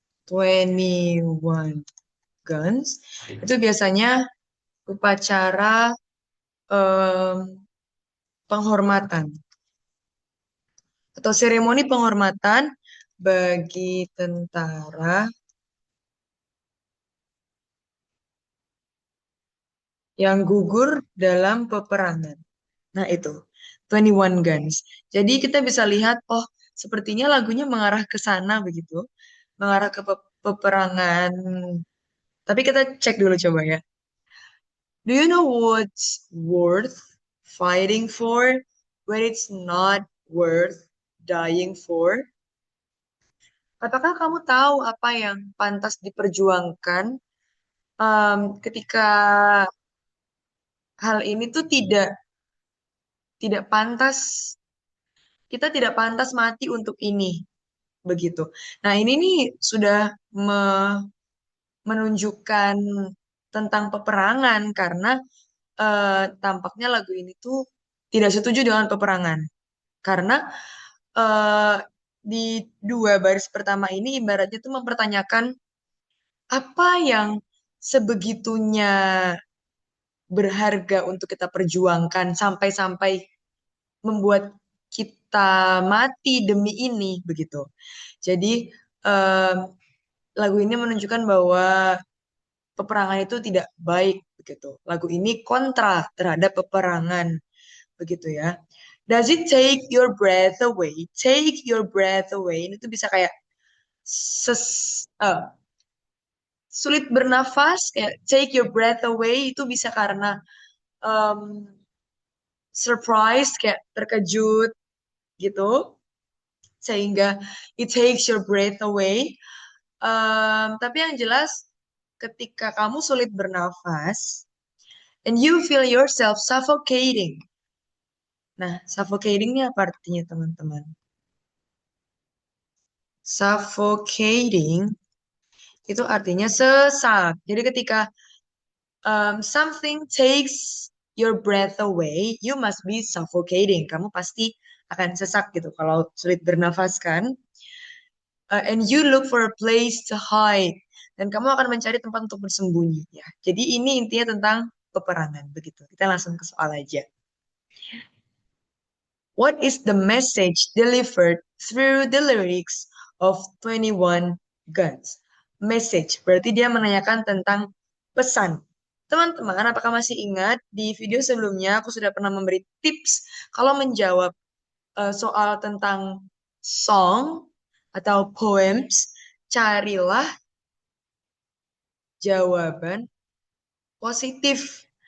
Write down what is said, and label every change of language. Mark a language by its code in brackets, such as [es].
[id] 21 Guns itu biasanya upacara em, penghormatan atau seremoni penghormatan bagi tentara yang gugur dalam peperangan. Nah, itu 21 Guns. Jadi kita bisa lihat, oh, sepertinya lagunya mengarah ke sana begitu, mengarah ke peperangan. Tapi kita cek dulu coba ya. [en] Do you know what's worth fighting for when it's not worth dying for? [id] Apakah kamu tahu apa yang pantas diperjuangkan ketika hal ini tuh tidak pantas, kita tidak pantas mati untuk ini begitu. Nah, ini nih sudah menunjukkan tentang peperangan karena tampaknya lagu ini tuh tidak setuju dengan peperangan karena eh, di dua baris pertama ini ibaratnya tuh mempertanyakan apa yang sebegitunya berharga untuk kita perjuangkan sampai-sampai membuat kita mati demi ini begitu. Jadi em, lagu ini menunjukkan bahwa peperangan itu tidak baik begitu. Lagu ini kontra terhadap peperangan begitu ya. [en] Does it take your breath away? Take your breath away. [id] Ini tuh bisa kayak ses, eh, sulit bernafas, kayak [en] take your breath away [id] itu bisa karena em, surprise, kayak terkejut gitu, sehingga [en] it takes your breath away. [id] Tapi yang jelas, ketika kamu sulit bernafas, [en] and you feel yourself suffocating. [id] Nah, suffocating ini apa artinya, teman-teman? Suffocating itu artinya sesak. Jadi ketika [en] something takes your breath away, you must be suffocating. [id] Kamu pasti akan sesak gitu kalau sulit bernafas kan. [en] And you look for a place to hide. [id] Dan kamu akan mencari tempat untuk bersembunyi ya. Jadi ini intinya tentang peperangan begitu. Kita langsung ke soal aja. [en] What is the message delivered through the lyrics of 21 Guns? [id] Message berarti dia menanyakan tentang pesan. Teman-teman, apakah masih ingat di video sebelumnya aku sudah pernah memberi tips kalau menjawab soal tentang song atau poems, carilah jawaban positif.